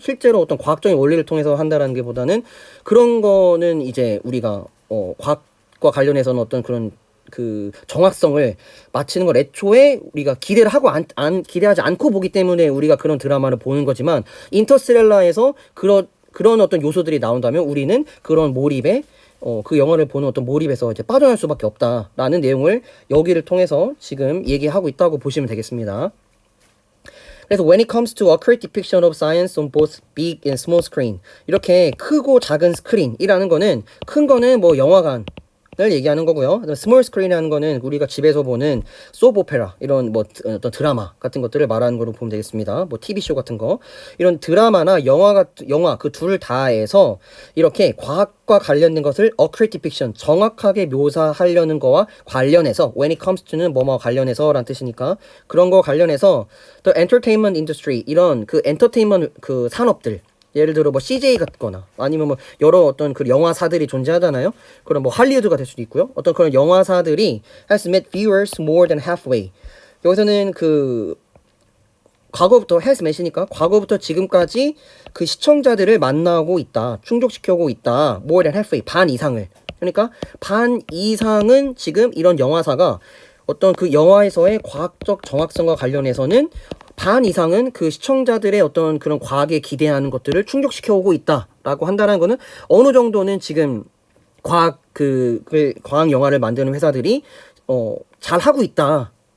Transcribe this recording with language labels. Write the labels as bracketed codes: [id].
[ko] 실제로 어떤 과학적인 원리를 통해서 한다라는 게 보다는 그런 거는 이제 우리가 과학과 관련해서는 어떤 그런 정확성을 맞추는 걸 애초에 우리가 기대를 하고 기대하지 않고 보기 때문에 우리가 그런 드라마를 보는 거지만 인터스텔라에서 그런 어떤 요소들이 나온다면 우리는 그런 몰입에 그 영화를 보는 어떤 몰입에서 이제 빠져날 수밖에 없다라는 내용을 여기를 통해서 지금 얘기하고 있다고 보시면 되겠습니다. 그래서 [en] when it comes to accurate depiction of science on both big and small screen, [ko] 이렇게 크고 작은 스크린이라는 거는, 큰 거는 영화관 을 얘기하는 거고요. 스몰 스크린이라는 거는 우리가 집에서 보는 소프 오페라, 이런 어떤 드라마 같은 것들을 말하는 거로 보면 되겠습니다. TV쇼 같은 거, 이런 드라마나 영화 그 둘 다에서 이렇게 과학과 관련된 것을 [en] accurate depiction, [ko] 정확하게 묘사하려는 거와 관련해서, [en] when it comes to [ko] 는 뭐뭐 관련해서 라는 뜻이니까 그런 거 관련해서 [en] the entertainment industry, [ko] 이런 엔터테인먼트 산업들, 예를 들어 뭐 CJ 같거나 아니면 뭐 여러 어떤 그 영화사들이 존재하잖아요. 그럼 뭐 할리우드가 될 수도 있고요. 어떤 그런 영화사들이 [en] has met viewers more than halfway. [ko] 여기서는 그 과거부터 [en] has met [ko] 이니까 과거부터 지금까지 그 시청자들을 만나고 있다. 충족시켜오고 있다. [en] more than halfway. [ko] 반 이상을. 그러니까 반 이상은 지금 이런 영화사가 어떤 그 영화에서의 과학적 정확성과 관련해서는 반 이상은 그 시청자들의 어떤 그런 과학에 기대하는 것들을 충족시켜오고 있다라고 한다는 거는 어느 정도는 지금 과학 과학 영화를 만드는 회사들이 잘 하고 있다.